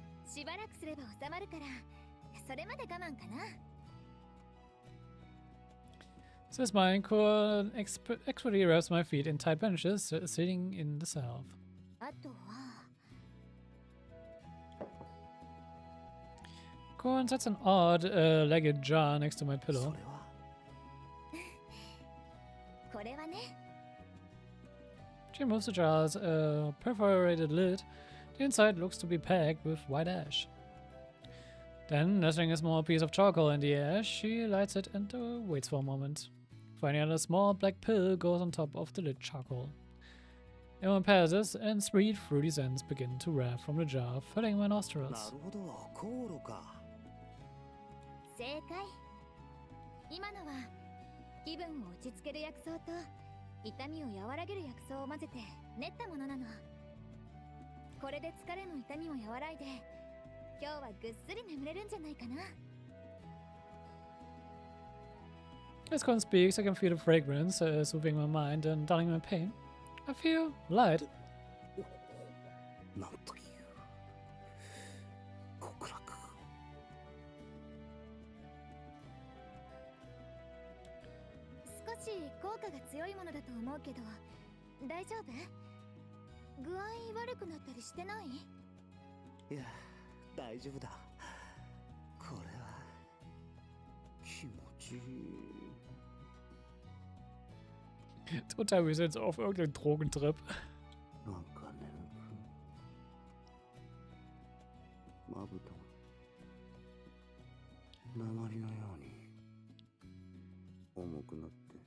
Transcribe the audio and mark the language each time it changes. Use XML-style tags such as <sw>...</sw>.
<ja>しばらくすれば収まるから、それまで我慢かな。</ja> <en>So smiling, Kono expertly wraps my feet in tight bandages, sitting in the salve.</en> <ja>あとは</ja> <en>Kono sets an odd legged jar next to my</en> <ja>それ</ja> <en>pillow.</en> <ja>はこれはね。</ja> <en>She removes the jar's perforated lid. The inside looks to be packed with white ash. Then, nestling a small piece of charcoal in the ash, she lights it and waits for a moment. Finally, a small black pill goes on top of the lit charcoal. A moment passes, and sweet, fruity scents begin to wreath from the jar, filling my</en> <ja>な</ja> <en>nostrils.</en> <ja>るほど、航路か。正解。今のは気分を落ち着ける薬草と痛みを和らげる薬草を混ぜて練ったものなの。これで疲れも痛みも和らいで、今日はぐっすり眠れるんじゃないかな。</ja> <en>As Con speaks, I can feel the fragrance soothing my mind and dulling my pain. I feel light.</en> <ja>なんという極楽。少し効果が強いものだと思うけど、大丈夫？具合悪くなったりしてない？いや、大丈夫だ。これは気持ちいい。</ja> <de>Total, wir sind auf irgendeinem Drogentrip.</de> <ja>なんか眠くまぶたが鉛のように重くなって。</ja>